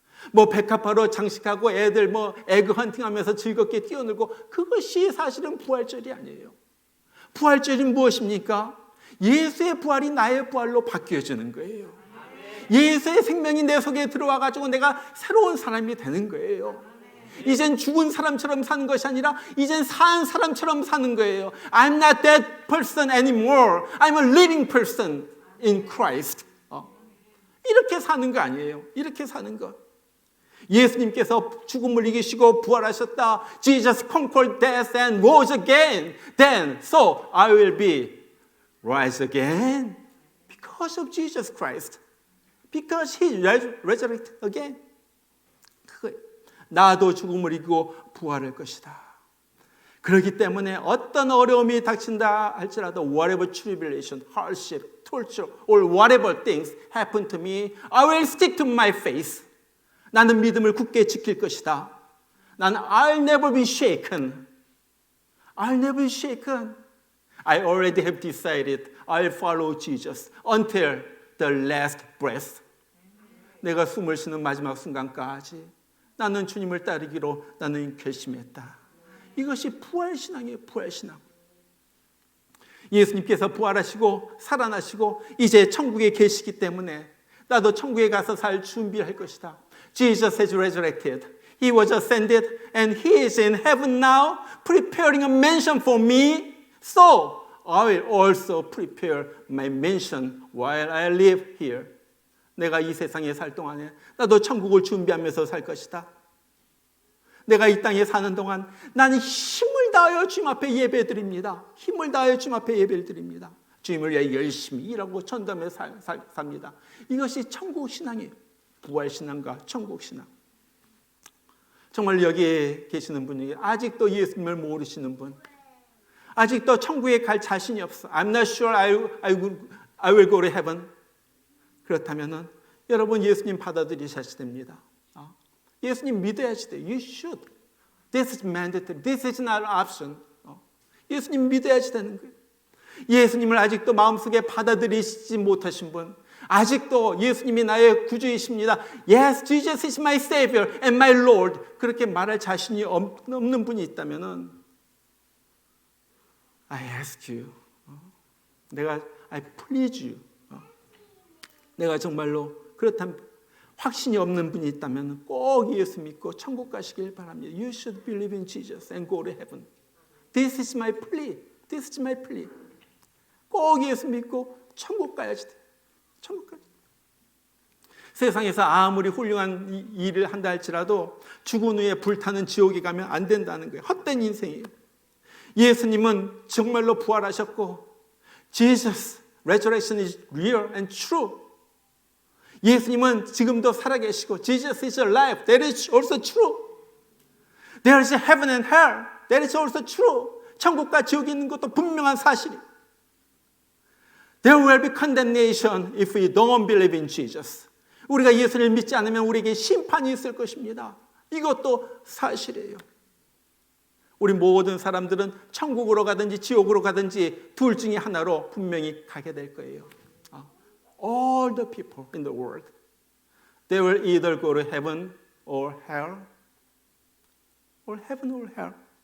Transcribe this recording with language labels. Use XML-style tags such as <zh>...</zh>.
<ko>뭐 백합화로 장식하고 애들 뭐 에그 헌팅하면서 즐겁게 뛰어놀고, 그것이 사실은 부활절이 아니에요. 부활절이 무엇입니까? 예수의 부활이 나의 부활로 바뀌어지는 거예요. 예수의 생명이 내 속에 들어와 가지고 내가 새로운 사람이 되는 거예요. 이젠 죽은 사람처럼 사는 것이 아니라 이젠 산 사람처럼 사는 거예요.</ko> <en>I'm not that person anymore. I'm a living person in Christ.</en> <ko>이렇게 사는 거 아니에요. 이렇게 사는 것. 예수님께서 죽음을 이기시고 부활하셨다.</ko> <en>Jesus conquered death and rose again. Then, so I will be rise again because of Jesus Christ. Because He resurrected again.</en> <ko>그거예요. 나도 죽음을 이기고 부활할 것이다. 그렇기 때문에 어떤 어려움이 닥친다 할지라도</ko> <en>whatever tribulation, hardship, torture, or whatever things happen to me, I will stick to my faith.</en> <ko>나는 믿음을 굳게 지킬 것이다. 나는</ko> <en>I'll never be shaken. I'll never be shaken. I already have decided I'll follow Jesus until the last breath.</en> <ko>내가 숨을 쉬는 마지막 순간까지 나는 주님을 따르기로 나는 결심했다. 이것이 부활신앙이에요. 부활신앙. 예수님께서 부활하시고 살아나시고 이제 천국에 계시기 때문에 나도 천국에 가서 살 준비할 것이다.</ko> <en>Jesus has resurrected. He was ascended and He is in heaven now preparing a mansion for me. So I will also prepare my mansion while I live here.</en> <ko>내가 이 세상에 살 동안에 나도 천국을 준비하면서 살 것이다. 내가 이 땅에 사는 동안 나는 힘을 다하여 주님 앞에 예배드립니다. 힘을 다하여 주님 앞에 예배를 드립니다. 주님을 위해 열심히 일하고 전담해 삽니다. 이것이 천국 신앙이에요. 부활 신앙과 천국 신앙. 정말 여기에 계시는 분이 아직도 예수님을 모르시는 분, 아직도 천국에 갈 자신이 없어.</ko> <en>I'm not sure I will go to heaven.</en> <ko>그렇다면은 여러분 예수님 받아들이셔야 됩니다. 예수님 믿어야지 돼요.</ko> <en>You should. This is mandatory. This is not an option.</en> <ko>예수님 믿어야지 되는 거예요. 예수님을 아직도 마음속에 받아들이시지 못하신 분, 아직도 예수님이 나의 구주이십니다.</ko> <en>Yes, Jesus is my Savior and my Lord.</en> <ko>그렇게 말할 자신이 없는 분이 있다면은</ko> <en>I ask you. I please you.</en> <ko>내가 정말로 그렇다면 확신이 없는 분이 있다면 꼭 예수 믿고 천국 가시길 바랍니다.</ko> <en>You should believe in Jesus and go to heaven. This is my plea. This is my plea.</en> <ko>꼭 예수 믿고 천국 가야지 돼. 천국 가야지. 세상에서 아무리 훌륭한 일을 한다 할지라도 죽은 후에 불타는 지옥에 가면 안 된다는 거예요. 헛된 인생이에요. 예수님은 정말로 부활하셨고</ko> <en>Jesus, resurrection is real and true.</en> <ko>예수님은 지금도 살아계시고</ko> <en>Jesus is alive. That is also true. There is heaven and hell. That is also true.</en> <ko>천국과 지옥이 있는 것도 분명한 사실이에요.</ko> <en>There will be condemnation if we don't believe in Jesus.</en> <ko>우리가 예수를 믿지 않으면 우리에게 심판이 있을 것입니다. 이것도 사실이에요. 우리 모든 사람들은 천국으로 가든지 지옥으로 가든지 둘 중에 하나로 분명히 가게 될 거예요.</ko> <en>All the people in the world, they will either go to heaven or hell, or heaven or hell.</en>